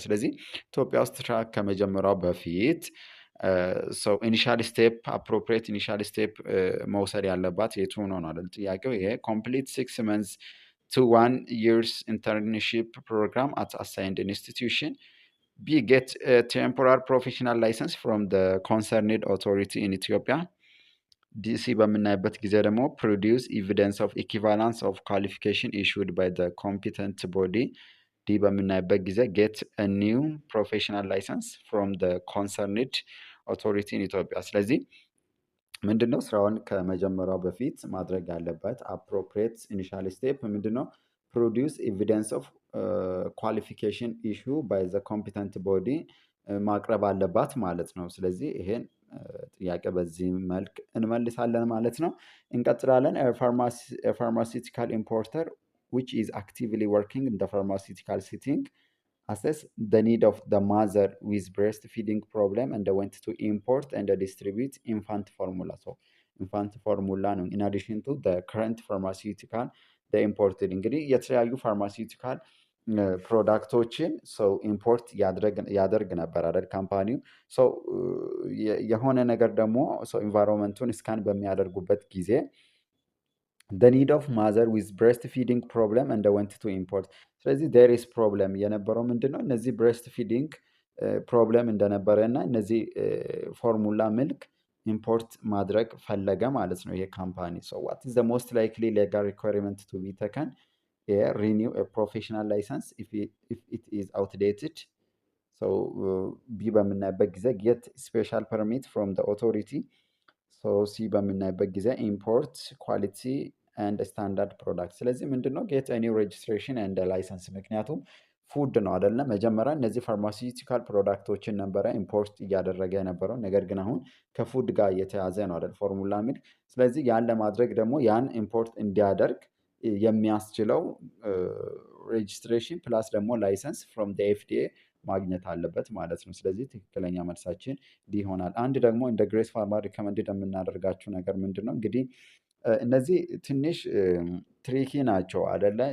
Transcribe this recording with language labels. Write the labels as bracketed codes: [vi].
[am] ስለዚህ ኢትዮጵያ ውስጥ ስራ ከመጀመሪያው በፊት ኢኒሻል ስቴፕ አፕሮፕሪየት ኢኒሻል ስቴፕ መውሰድ ያለባት የቱ ነው አይደል ጥያቄው። ይሄ [en] ኮምፕሊት 6 months to 1 year's internship program at assigned institution. B, get a temporary professional license from the concerned authority in Ethiopia. DC [am] በምናይበት ጊዜ ደግሞ [en] produce evidence of equivalence of qualification issued by the competent body. [am] D በምናይበት ጊዜ [en] get a new professional license from the concerned authority in Ethiopia። [am] ስለዚህ ምንድነው ስራውን ከመጀመሪያው በፊት ማድረግ ያለበት አፕሮፕሪየት ኢኒሻል ስቴፕ ምንድነው? ፕሮዲውስ ኤቪደንስ ኦፍ ኳሊፊኬሽን ኢሹ ባይ ዘ ኮምፒተንት ቦዲ ማቅረብ አለባት ማለት ነው። ስለዚህ ይሄን ጥያቄ በዚህ መልክ እንመልሳለን ማለት ነው። እንቀጥላለን። [en] ፋርማሲቲካል ኢምፖርተር which is actively working in the pharmaceutical setting assess the need of the mother with breastfeeding problem and went to import and distribute infant formula. [am] So infant formula ነው [en] in addition to the current pharmaceutical the imported [am] እንግዲህ የተለያዩ ፋርማሲውቲካል ፕሮዳክቶችን ሰው ኢምፖርት ያደርግ ነበር አይደል ካምፓኒው። ሰው የሆነ ነገር ደግሞ ሰው ኢንቫይሮንመንቱን ስካን በሚያደርጉበት ጊዜ [en] the need of mother with breastfeeding problem and went to import። [am] ስለዚህ there is problem የነበረው ምንድነው? እነዚህ breastfeeding ፕሮብለም እንደነበረ እና እነዚህ ፎርሙላ ሚልክ ኢምፖርት ማድረግ ፈለገ ማለት ነው ይሄ ካምፓኒ። [en] so what is the most likely legal requirement to be taken? renew a professional license if it is outdated. so B [am] በምናይበት ጊዜ [en] get special permit from the authority. so C በምናይበት ጊዜ import quality [am] ኤንድ ስታንዳርድ ፕሮዳክት። ስለዚህ ምንድነው ጌት ኤ ኒው ሬጅስትሬሽን ኤንድ ላይሰንስ። ምክንያቱም ፉድ ነው አይደለ? መጀመሪያ እነዚህ ፋርማሲውቲካል ፕሮዳክቶችን ነበረ ኢምፖርት እያደረገ የነበረው። ነገር ግን አሁን ከፉድ ጋር የተያዘ ነው አይደል ፎርሙላ ሚል። ስለዚህ ያን ለማድረግ ደግሞ ያን ኢምፖርት እንዲያደርግ የሚያስችለው ሬጅስትሬሽን ፕላስ ደግሞ ላይሰንስ ፍሮም ኤፍዲኤ ማግኘት አለበት ማለት ነው። ስለዚህ ትክክለኛ መልሳችን ይሆናል። አንድ ደግሞ እንደ ግሬስ ፋርማ ሪከመንድድ የምናደርጋችሁ ነገር ምንድን ነው እንግዲህ እነዚህ ትንሽ ትሪኪ ናቸው አደለ?